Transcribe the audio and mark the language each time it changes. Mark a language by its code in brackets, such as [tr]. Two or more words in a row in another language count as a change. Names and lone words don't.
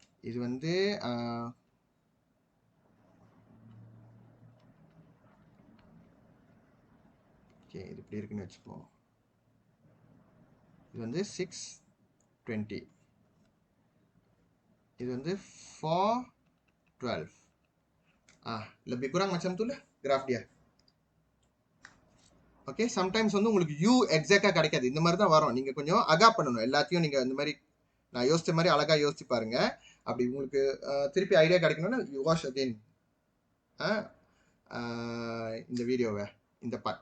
[ta] இது வந்து ஓகே இது இப்படி இருக்குன்னு வச்சுப்போம். இது வந்து 620. இது வந்து 412. [ms] lebih kurang macam tu lah graf dia. [ta] ஓகே சம்டைம்ஸ் வந்து உங்களுக்கு [en] you exactஆக [ta] கிடைக்காது. இந்த மாதிரி தான் வரும். நீங்கள் கொஞ்சம் அகா பண்ணணும். எல்லாத்தையும் நீங்கள் இந்த மாதிரி நான் யோசிச்ச மாதிரி அழகாக யோசிச்சு பாருங்க. அப்படி உங்களுக்கு திருப்பி ஐடியா கிடைக்கணும்னா [en] you wash again [ta] இந்த வீடியோவை இந்த பார்ட்.